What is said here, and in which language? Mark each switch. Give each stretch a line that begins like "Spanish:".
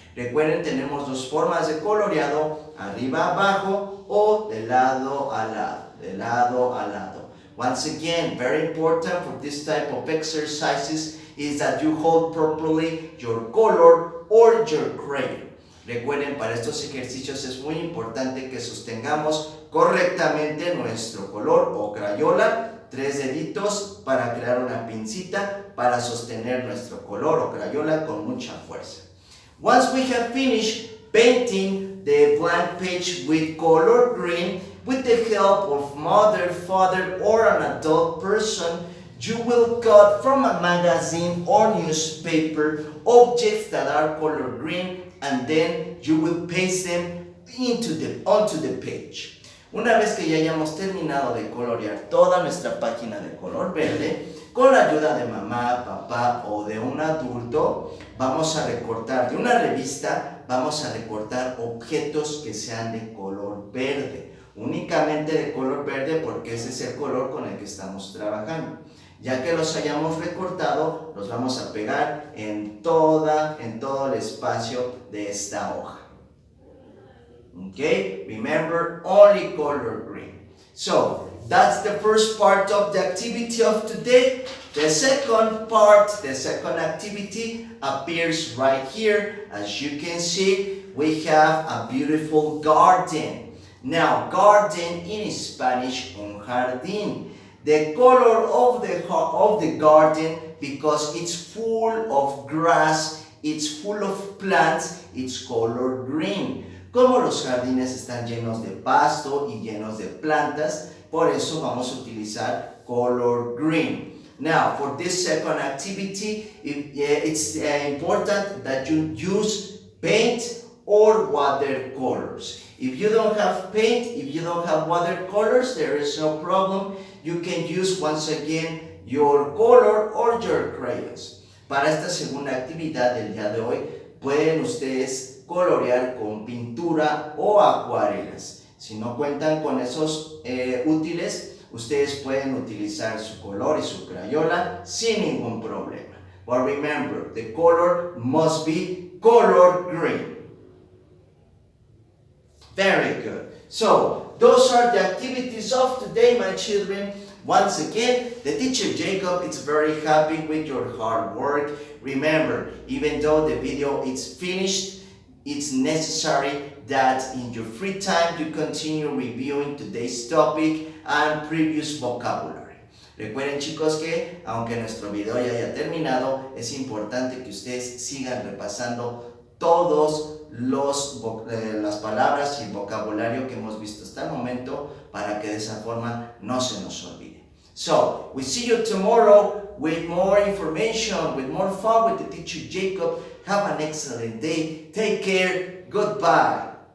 Spanish: Recuerden, tenemos dos formas de coloreado, arriba abajo o de lado a lado, de lado a lado.
English: Once again, very important for this type of exercises is that you hold properly your color or your crayon.
Spanish: Recuerden, para estos ejercicios es muy importante que sostengamos correctamente nuestro color o crayola, 3 deditos para crear una pincita para sostener nuestro color o crayola con mucha fuerza.
English: Once we have finished painting the blank page with color green, with the help of mother, father, or an adult person, you will cut from a magazine or newspaper objects that are color green, and then you will paste them onto the page.
Spanish: Una vez que ya hayamos terminado de colorear toda nuestra página de color verde, con la ayuda de mamá, papá o de un adulto, vamos a recortar de una revista, vamos a recortar objetos que sean de color verde. únicamente de color verde porque ese es el color con el que estamos trabajando. Ya que los hayamos recortado, los vamos a pegar en todo el espacio de esta hoja.
English: Okay, remember, only color green. So, that's the first part of the activity of today. The second part, the second activity appears right here. As you can see, we have a beautiful garden. Now, garden in Spanish, un jardín. The color of the garden, because it's full of grass, it's full of plants, it's color green.
Spanish: Como los jardines están llenos de pasto y llenos de plantas, por eso vamos a utilizar
English: color green. Now, for this second activity, it's important that you use paint or watercolors. If you don't have paint, if you don't have watercolors, there is no problem. You can use once again your color or your crayons.
Spanish: Para esta segunda actividad del día de hoy, pueden ustedes colorear con pintura o acuarelas. Si no cuentan con esos útiles, ustedes pueden utilizar su color y su crayola sin ningún problema.
English: But remember, the color must be color green. Very good. So, those are the activities of today, my children. Once again, the teacher Jacob is very happy with your hard work. Remember, even though the video is finished, it's necessary that in your free time you continue reviewing today's topic and previous vocabulary.
Spanish: Recuerden, chicos, que aunque nuestro video ya haya terminado, es importante que ustedes sigan repasando todos las palabras y el vocabulario que hemos visto hasta el momento para que de esa forma no se nos olvide.
English: So, we see you tomorrow with more information, with more fun with the teacher Jacob. Have an excellent day. Take care. Goodbye.